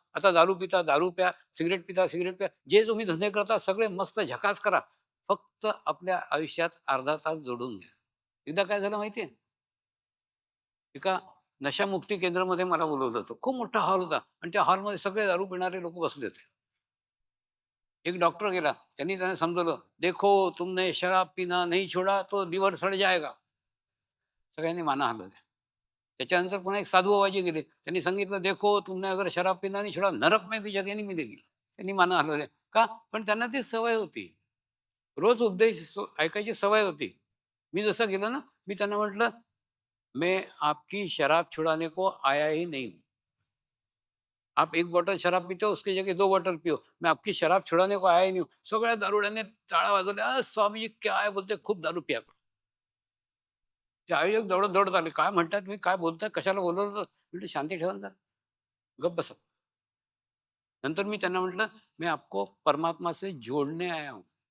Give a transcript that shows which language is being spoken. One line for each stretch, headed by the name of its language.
Marathi: आता दारू पिता दारू प्या, सिगरेट पिता सिगरेट प्या. जे तुम्ही धंदे करता सगळे मस्त झकास करा. फक्त आपल्या आयुष्यात अर्धा तास जोडून घ्या. एकदा काय झालं माहितीये? एका नशामुक्ती केंद्रामध्ये मला बोलवलं होतं. खूप मोठा हॉल होता आणि त्या हॉलमध्ये सगळे दारू पिणारे लोक बसले होते. एक डॉक्टर गेला, त्यांना समजवलं,
Hindi: देखो तुमने शराब पीना नहीं छोड़ा तो लिवर सड़ जाएगा.
Marathi: सगळ्यांनी माना हलवल्या. त्याच्यानंतर पुन्हा एक साधू बाबाजी गेले, त्यांनी सांगितलं,
Hindi: देखो तुमने अगर शराब पीना नहीं छोड़ा नरक में भी जगह नहीं मिलेगी.
Marathi: त्यांनी माना हलवल्या. का? पण त्यांना ती सवय होती. रोज उपदेश ऐकायची सवय होती. मी जसं गेलो ना, मी त्यांना म्हटलं,
Hindi: मैं आपकी शराब छुड़ाने को आया ही नहीं हूं. आप एक बॉटल शराब पीते हो, उसकी जगह 2 बॉटल पियो. मैं आपकी शराब छुड़ाने को आया ही नहीं हूं.
Marathi: सगळ्या दारुड्याने टाळ्या वाजवल्या. स्वामीजी
Hindi: क्या आहे बोलते, खूप दारू पिया करो.
Marathi: ते आयोजक दौडत दौडत आले. काय म्हणतात, तुम्ही काय बोलताय, कशाला बोलवलं होतं? म्हटलं शांती ठेवा ना, गप्प बसा. नंतर मी त्यांना म्हटलं,
Hindi: मैं आपको परमात्मा से जोड़ने आया हूं.